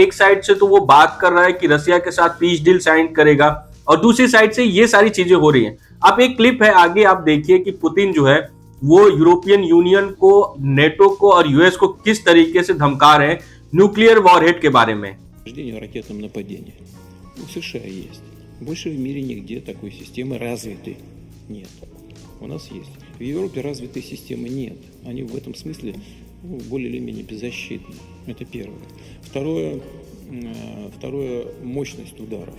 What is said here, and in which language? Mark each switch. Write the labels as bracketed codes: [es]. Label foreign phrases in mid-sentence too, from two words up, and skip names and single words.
[hi] एक साइड से तो वो बात कर रहा है कि रसिया के साथ [en] peace deal sign [hi] करेगा और दूसरी साइड से ये सारी चीजें हो रही हैं। आप एक क्लिप है आगे, आप देखिए कि पुतिन जो है वो यूरोपियन यूनियन को, नेटो को और यूएस को किस तरीके से धमका रहे हैं [en] nuclear warhead [hi] के बारे में। [ru] Ракетном нападении. У США есть. Больше в мире нигде такой системы развитой нет. У нас есть. В Европе развитой системы нет. Они в этом смысле более или менее беззащитны. Это первое. Второе мощность ударов.